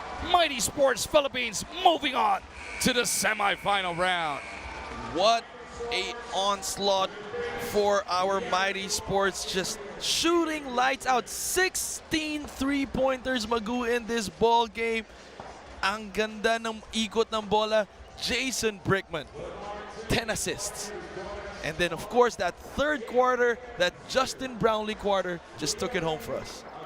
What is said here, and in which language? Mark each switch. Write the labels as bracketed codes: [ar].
[en] Mighty Sports Philippines moving on to the semifinal round. What a onslaught for our Mighty Sports, just shooting lights out. 16 three-pointers Magu in this ball game. [tl] Ang ganda ng ikot ng bola. [en] Jason Brickman, 10 assists. And then of course that third quarter, that Justin Brownlee quarter, just took it home for us.